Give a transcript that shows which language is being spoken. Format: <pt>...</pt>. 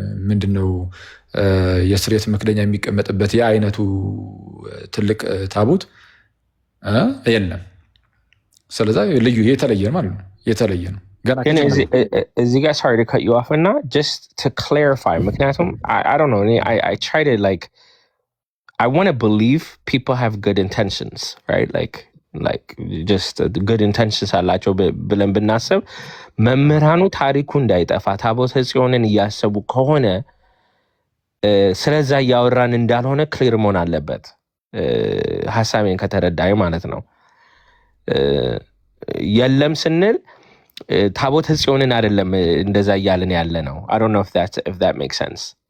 <am>ምንድነው የስርየት መክደኛ የሚቀመጥበት ያ አይነቱ ትልቅ ታቦት የለም። ስለዚህ ልዩ የተለየ ማለት ነው። የተለየ ነው። እዚህ ጋር</am> <en>sorry to cut you off እና just to clarify</en> <am>ምክንያቱም</am> <en>I don't know I try to like I want to believe people have good intentions, right? Like just good intentions</en> <am>አላቸው ብለን ብናስብ መምህራኑ ታሪኩ እንዳይጠፋ ታቦተ ጽዮንን እያሰቡ ከሆነ ስለዛ እያወራን እንዳልሆነ ክሊር መሆን አለበት። ሐሳቤን ከተረዳይ ማለት ነው። የለም ስንል ታቦተ ጽዮንን አይደለም እንደዛ እያልን ያለ ነው።</am> <en>I don't know if that makes sense.</en>